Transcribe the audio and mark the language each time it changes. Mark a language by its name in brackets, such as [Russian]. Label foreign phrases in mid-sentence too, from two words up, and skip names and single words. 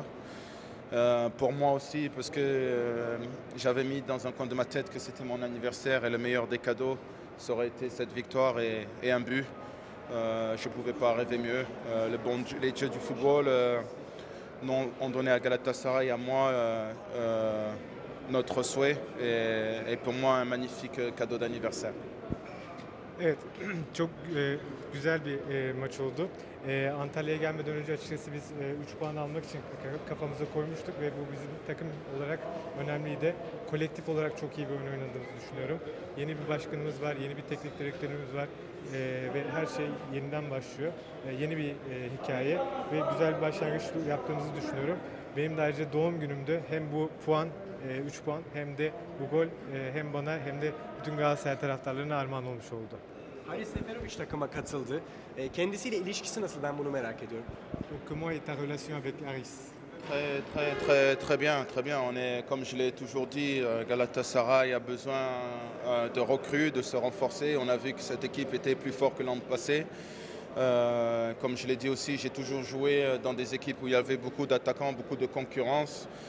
[French] Pour moi aussi, parce que j'avais mis dans un coin de ma tête que c'était mon anniversaire et le meilleur des cadeaux, ça aurait été cette victoire et un but. Je ne pouvais pas rêver mieux. Les dieux du football ont donné à Galatasaray et à moi notre souhait et pour moi un magnifique cadeau d'anniversaire. [Turkish] Evet, çok güzel bir maç oldu. Antalya'ya gelmeden önce açıkçası biz 3 puan almak için kafamıza koymuştuk ve bu bizim takım olarak önemliydi. Kolektif olarak çok iyi bir oyun oynadığımızı düşünüyorum. Yeni bir başkanımız var, yeni bir teknik direktörümüz var ve her şey yeniden başlıyor. Yeni bir hikaye ve güzel bir başlangıç yaptığımızı düşünüyorum. Benim de ayrıca doğum günümdü. Hem bu puan 3 puan hem de bu gol hem bana hem de bütün Galatasaray taraftarlarına armağan olmuş oldu. Haris Seferovic takıma katıldı. Kendisiyle ilişkisi nasıl, ben bunu merak ediyorum. [French] Donc comment est ta relation avec Haris? Très bien, très bien. On est, comme je l'ai toujours dit, Galatasaray a besoin de recrues, de se renforcer. On a vu que cette équipe était plus forte que l'an passé. Comme je l'ai dit aussi, j'ai toujours joué dans des équipes où il y avait beaucoup d'attaquants, beaucoup de concurrence.